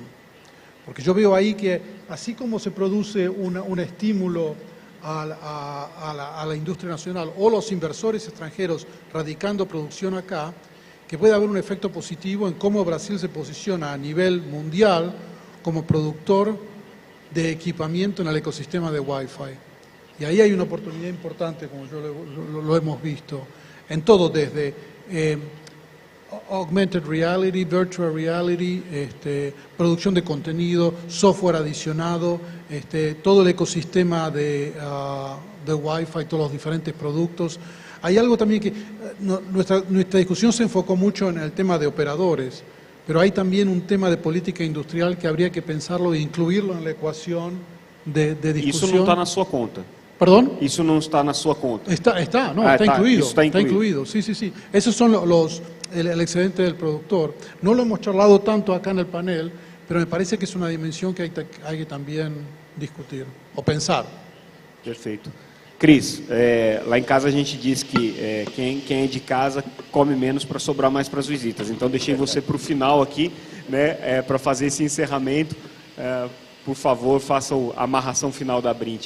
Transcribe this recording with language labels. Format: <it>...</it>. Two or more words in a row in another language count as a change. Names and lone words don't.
<es>Porque yo veo ahí que así como se produce un estímulo a la industria nacional o los inversores extranjeros radicando producción acá, que puede haber un efecto positivo en cómo Brasil se posiciona a nivel mundial como productor de equipamiento en el ecosistema de Wi-Fi. Y ahí hay una oportunidad importante, como lo hemos visto, en todo, desde</es> <en>augmented reality, virtual reality,</en> <es>producción de contenido, software adicionado, todo el ecosistema de Wi-Fi, todos los diferentes productos. Hay algo también que nuestra discusión se enfocó mucho en el tema de operadores, pero hay también un tema de política industrial que habría que pensarlo e incluirlo en la ecuación de</es> <pt>Isso</pt> <es>discusión.</es> <pt>não está na sua conta.</pt> <es>¿Perdón?</es> <pt>Isso não está na sua conta.</pt> <es>Está Está incluido. eso está incluido. Sí, sí, sí. Esos son el excedente del productor. No lo hemos charlado tanto acá en el panel, pero me parece que es una dimensión que hay que también discutir o pensar.</es> <pt>Perfeito. Cris, lá em casa a gente diz que quem é de casa come menos para sobrar mais para as visitas. Então deixei você para o final aqui, né, para fazer esse encerramento. Por favor, faça a amarração final da Abrint.</pt>